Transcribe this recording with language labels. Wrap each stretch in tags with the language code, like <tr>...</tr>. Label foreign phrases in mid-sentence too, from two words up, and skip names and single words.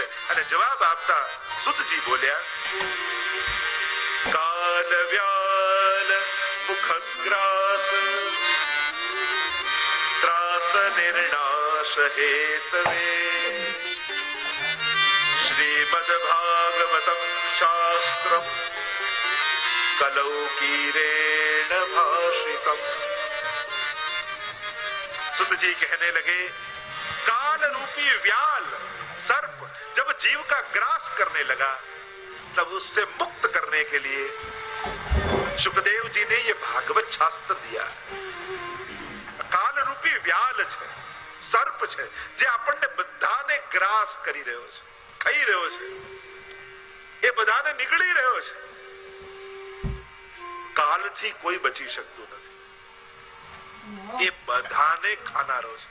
<gu>અને જવાબ આપતા સુતજી બોલ્યા,</gu> <sa>काल व्याल मुखग्रास त्रास निर्णाश हेतवे श्रीमद भागवतम शास्त्रम कलौकीरेण भाषितम.</sa> <hi>सुतजी कहने लगे, काल रूपी व्याल सर्प जब जीव का ग्रास करने लगा तब उससे मुक्त करने के लिए सुखदेव जी ने ये भागवत शास्त्र दिया. काल रूपी व्याल</hi> <gu>છે, સર્પ છે, જે આપણને બધાને ગ્રાસ કરી રહ્યો છે, ખાઈ રહ્યો છે, એ બધાને નીકળી રહ્યો છે. કાલથી કોઈ બચી શકતું નથી, એ બધાને ખાનારો છે.</gu>